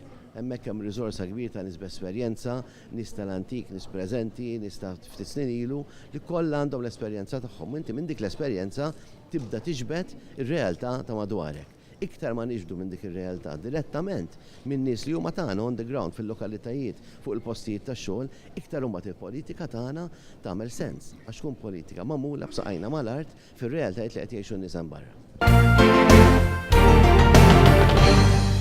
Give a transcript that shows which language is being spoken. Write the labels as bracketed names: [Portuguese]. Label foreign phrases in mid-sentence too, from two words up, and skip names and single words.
[Maltese] Hemmhekk hemm riżorsa kbir ta' nies b'esperjenza, nies tal-antik, nies preżenti, nies ta' ftit snin ilu li kollha għandhom l-esperjenza tagħhom. Inti minn dik l-esperjenza tibda tiġbed ir-realtà ta' madwarek. Iktar ma niġbdu minn dik ir-realtà direttament minn nies li huma tagħna [English] on the ground [Maltese] fil-lokalitajiet fuq il-postijiet tax-xogħol, iktar huma il-politika tagħna tagħmel sens għax tkun politika magħmula b'saqajna mal-art fir-realtajiet li qed jgħixu n-nies hemm barra.